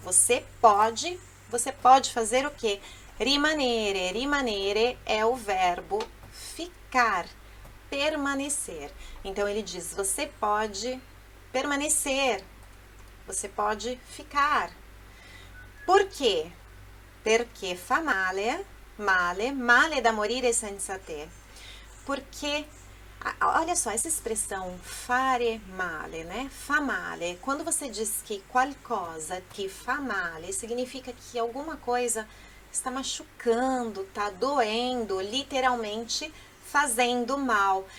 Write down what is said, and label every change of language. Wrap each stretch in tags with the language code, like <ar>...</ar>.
<pt>Você pode fazer o quê? Rimanere. Rimanere é o verbo ficar, permanecer. Então, ele diz, você pode permanecer, você pode ficar. Por quê?</pt> <it>Perché fa male, male, male da morire senza te.</it> <pt>Porque, olha só, essa expressão fare male, né? Fa male. Quando você diz que qualcosa que fa male, significa que alguma coisa está machucando, está doendo, literalmente fazendo mal.</pt>